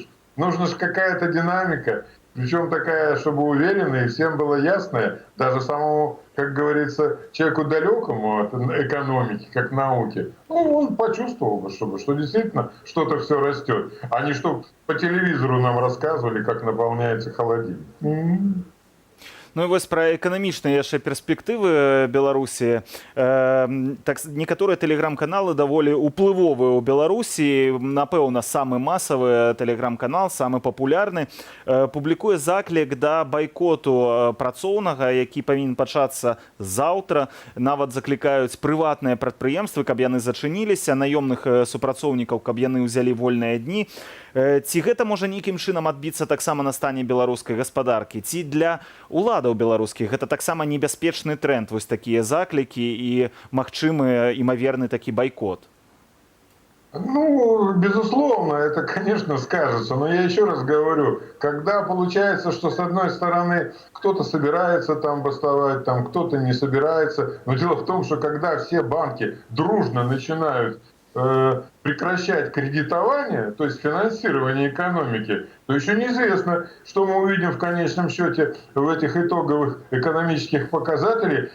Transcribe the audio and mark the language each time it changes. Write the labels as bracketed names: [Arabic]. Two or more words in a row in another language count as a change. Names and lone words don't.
[Russian] Нужна же какая-то динамика. Причем такая, чтобы уверенная, и всем было ясно, даже самому, как говорится, человеку далекому от экономики, как науки, ну, он почувствовал бы, что действительно что-то все растет, а не что по телевизору нам рассказывали, как наполняется холодильник. [Belarusian] Ну і вось пра эканамічныя яшчэ перспектывы Беларусі. Так, некаторыя тэлеграм-каналы даволі уплывовыя ў Беларусі. Напэўна, самы масавы тэлеграм-канал, самы папулярны, публікуе заклік да байкоту працоўнага, які павінен пачацца заўтра. Нават заклікаюць прыватныя прадпрыемствы, каб яны зачыніліся, наёмных супрацоўнікаў, каб яны ўзялі вольныя дні. Ці гэта можа нейкім чынам адбіцца таксама на стане беларускай гаспадаркі? Ці для уладаў беларускіх гэта таксама небяспечны тренд, вось такія заклікі і магчымы імаверны такі байкот? [Russian] Ну, безусловно, это, конечно, скажется. Но я еще раз говорю, когда получается, что с одной стороны кто-то собирается там бастовать, там кто-то не собирается. Но дело в том, что когда все банки дружно начинают прекращать кредитование, то есть финансирование экономики, то еще неизвестно, что мы увидим в конечном счете в этих итоговых экономических показателях.